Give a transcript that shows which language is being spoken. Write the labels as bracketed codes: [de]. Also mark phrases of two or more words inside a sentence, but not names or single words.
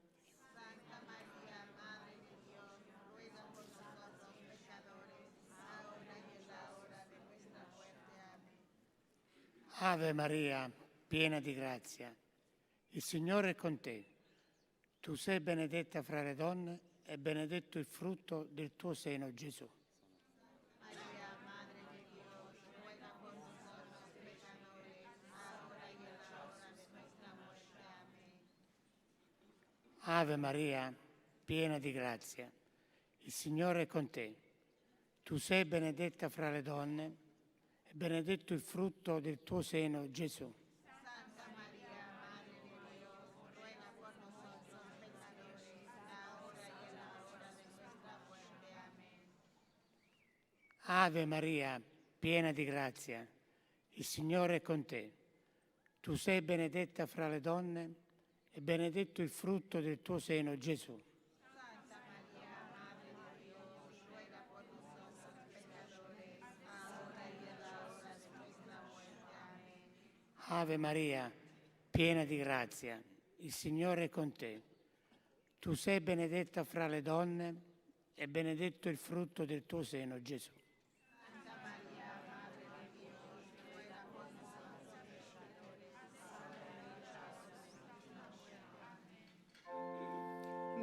[it] Ave Maria, piena di grazia, il Signore è con te. Tu sei benedetta fra le donne e benedetto il frutto del tuo seno, Gesù. [es] María, Madre de Dios, ruega por nosotros pecadores, ahora y en la hora de nuestra muerte. Amén. [it] Ave Maria, piena di grazia, il Signore è con te. Tu sei benedetta fra le donne e benedetto il frutto del tuo seno, Gesù. [es] Santa María, Madre de Dios, ruega por nosotros pecadores, ahora y en la hora de nuestra muerte. Amén. [it] Ave Maria, piena di grazia, il Signore è con te. Tu sei benedetta fra le donne e benedetto il frutto del tuo seno, Gesù. [es] Santa María, Madre de Dios, ruega por nosotros pecadores, ahora y en la hora de nuestra muerte. Amén. [it] Ave Maria, piena di grazia, il Signore è con te. Tu sei benedetta fra le donne e benedetto il frutto del tuo seno, Gesù. [es] Santa María, Madre de Dios, ruega por nosotros pecadores, ahora y en la hora de nuestra muerte. Amén.